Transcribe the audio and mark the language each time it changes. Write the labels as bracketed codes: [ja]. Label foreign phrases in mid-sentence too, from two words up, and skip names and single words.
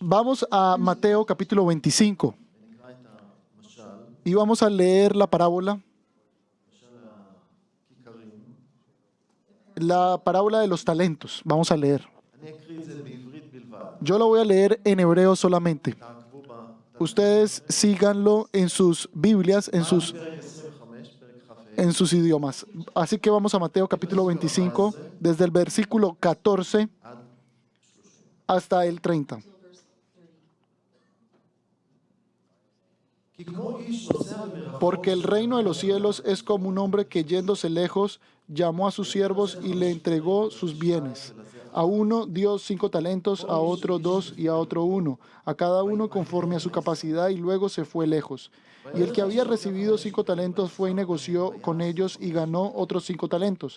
[es] Vamos a Mateo capítulo 25 [he] ונקרא את המשל, [es] y vamos a leer la parábola, [he] משל הכיכרים. [es] la parábola de los talentos. Vamos a leer. [he] אני אקריא את זה בעברית בלבד. [es] Yo lo voy a leer en hebreo solamente. [he] תעקבו בה. [es] Ustedes síganlo en sus Biblias, [he] פרק 25, פרק כ"ה. [es] en sus idiomas. Así que vamos a Mateo capítulo 25, desde el versículo 14 [he] עד 30. [es] hasta el 30. [he] כי כמו איש נוסע במרחוק, [es] Porque el reino de los cielos es como un hombre que yéndose lejos llamó a sus siervos y le entregó sus bienes. A uno dio 5 talentos, a otro 2 y a otro 1, a cada uno conforme a su capacidad, y luego se fue lejos. Y el que había recibido 5 talentos fue y negoció con ellos y ganó otros 5 talentos.